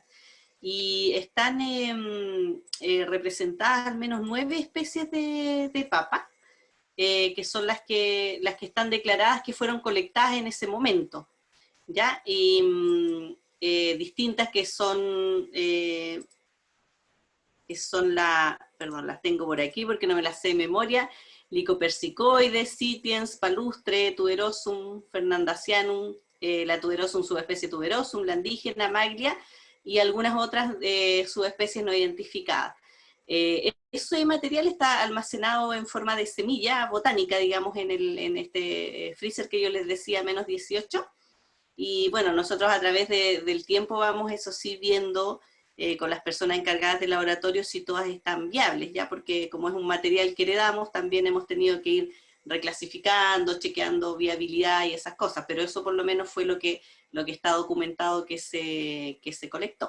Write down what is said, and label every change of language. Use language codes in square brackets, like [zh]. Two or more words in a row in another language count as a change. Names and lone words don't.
[es] Y están representadas al menos 9 especies de papa, que son las que están declaradas que fueron colectadas en ese momento, ¿ya? Y distintas que son perdón, las tengo por aquí porque no me las sé de memoria: Lycopersicoides, Sitiens, Palustre, Tuberosum, Fernandasianum, la Tuberosum subespecie Tuberosum, la indígena, Maglia, y algunas otras subespecies no identificadas. Ese material está almacenado en forma de semilla botánica, digamos, en este freezer que yo les decía, menos 18. Y bueno, nosotros a través del tiempo vamos, eso sí, viendo con las personas encargadas del laboratorio si todas están viables, ya, porque como es un material que heredamos, también hemos tenido que ir reclasificando, chequeando viabilidad y esas cosas, pero eso por lo menos fue lo que está documentado que se colectó.